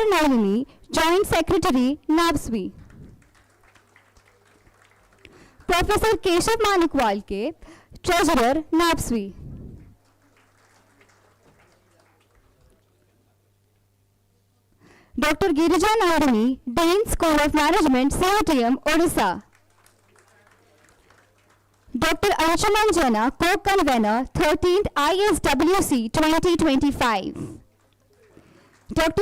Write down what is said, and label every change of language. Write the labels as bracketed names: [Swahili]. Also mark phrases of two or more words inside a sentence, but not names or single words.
[English] Nalini, Joint Secretary, NAPSWI. Professor Keshav Manikwalke, Treasurer, NAPSWI. Dr. Girija Nandini, Dean School of Management, CUTM, Odisha. Dr. Anshuman Jana, Co-Convener, 13th ISWC 2025. Dr.